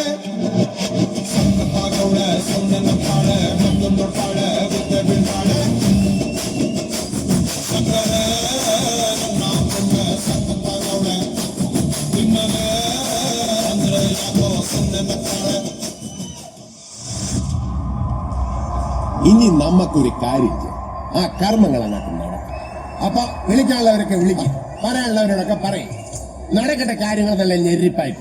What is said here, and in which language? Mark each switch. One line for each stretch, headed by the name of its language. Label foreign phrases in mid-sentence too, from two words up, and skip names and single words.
Kannada: ಸಕ್ಕತ್ತಾಗವಳೆ, ಸುಮ್ಮನೆ ನಗ್ತಾಳೆ, ಕದ್ದು ನೋಡ್ತಾಳೆ, ಬಿದ್ದೆ ಬೀಳ್ತಾಳೆ. ಸಕ್ಕರೆ ನನ್ನ ಕೊಂಡೆ ಸಕ್ಕತ್ತಾಗವಳೆ, ತಿನ್ನಲೆ ಅಂದ್ರೆ ಯಾಕೋ ಸುಮ್ಮನೆ ನಗ್ತಾಳೆ.
Malayalam: ഇനി നമുക്കൊരു കാര്യം ആ കർമ്മങ്ങൾ അങ്ങോട്ട് നടക്കും. അപ്പൊ വിളിക്കാനുള്ളവരൊക്കെ വിളിക്കും, പറയാനുള്ളവരോടൊക്കെ പറയും. നടക്കട്ടെ കാര്യങ്ങൾ നല്ല ഞെരിപ്പായിട്ട്.